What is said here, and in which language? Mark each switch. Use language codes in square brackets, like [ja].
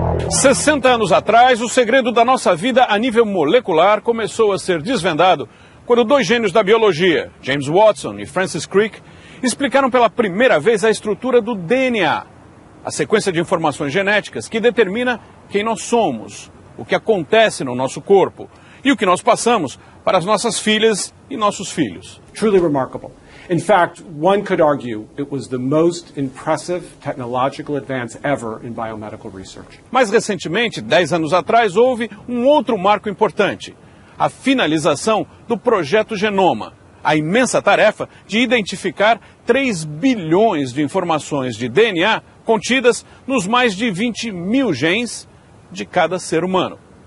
[pt] 60 anos atrás, o segredo da nossa vida a nível molecular começou a ser desvendado quando dois gênios da biologia, James Watson e Francis Crick, explicaram pela primeira vez a estrutura do DNA, a sequência de informações genéticas que determina quem nós somos, o que acontece no nosso corpo e o que nós passamos para as nossas filhas e nossos filhos. [en] Truly remarkable. In fact, one could argue it was the most impressive technological advance ever in biomedical research. [pt] Mais recentemente, 10 anos atrás, houve um outro marco importante: a finalização do Projeto Genoma, a imensa tarefa de identificar 3 bilhões de informações de DNA contidas nos mais de 20 mil genes de cada ser humano.